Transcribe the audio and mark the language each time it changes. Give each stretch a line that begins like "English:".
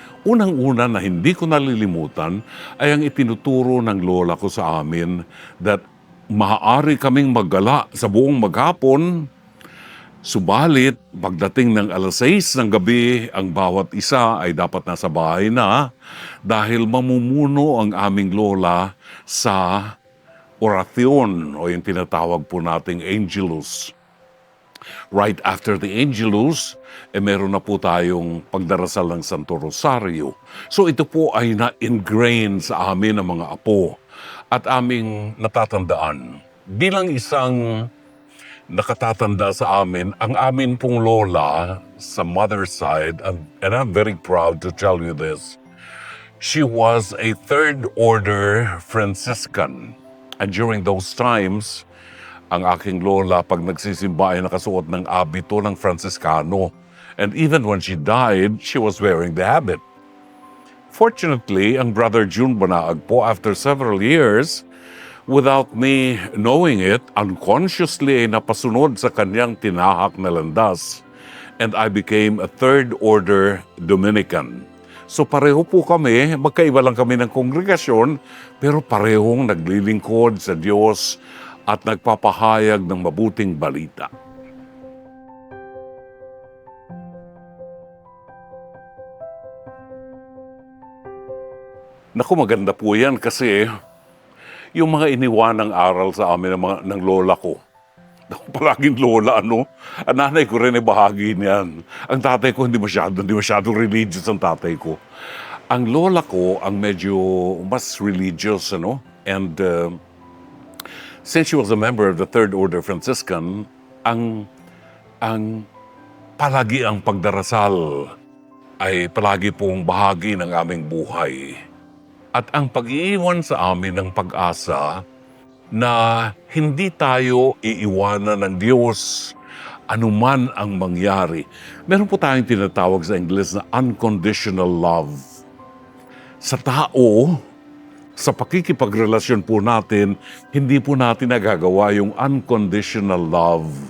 Filipino: Unang-una na hindi ko nalilimutan ay ang itinuturo ng lola ko sa amin that maaari kaming maggala sa buong maghapon, subalit pagdating ng 6:00 ng gabi, ang bawat isa ay dapat nasa bahay na dahil mamumuno ang aming lola sa orasyon o yung tinatawag po nating Angelus.
English: Right after the Angelus,
Filipino: meron na po tayong pagdarasal ng Santo Rosario. So ito po ay na-ingrain sa amin ng mga apo at aming natatandaan. Bilang isang nakatatanda sa amin, ang amin pong lola sa mother's side,
English: and I'm very proud to tell you this, she was a third order Franciscan. And during those times,
Filipino: ang aking lola, pag nagsisimba ay nakasuot ng abito ng Franciscano.
English: And even when she died, she was wearing the habit.
Filipino: Fortunately, ang Brother June Banaag po,
English: after several years, without me knowing it,
Filipino: unconsciously ay napasunod sa kanyang tinahak na landas.
English: And I became a third order Dominican.
Filipino: So pareho po kami, magkaiba lang kami ng kongregasyon, pero parehong naglilingkod sa Diyos at nagpapahayag ng mabuting balita. Naku, maganda po yan kasi yung mga iniwanang aral sa amin ng lola ko. Naku, palaging lola, ano? Ang nanay ko rin ay bahagi niyan. Ang tatay ko hindi masyadong religious ang tatay ko. Ang lola ko ang medyo mas religious, ano?
English: And since she was a member of the Third Order Franciscan,
Filipino: ang palagi ang pagdarasal ay palagi pong bahagi ng aming buhay. At ang pag-iiwan sa amin ng pag-asa na hindi tayo iiwanan ng Diyos anuman ang mangyari. Meron po tayong tinatawag sa Ingles na unconditional love. Sa tao, sa pakikipagrelasyon po natin, hindi po natin nagagawa yung unconditional love.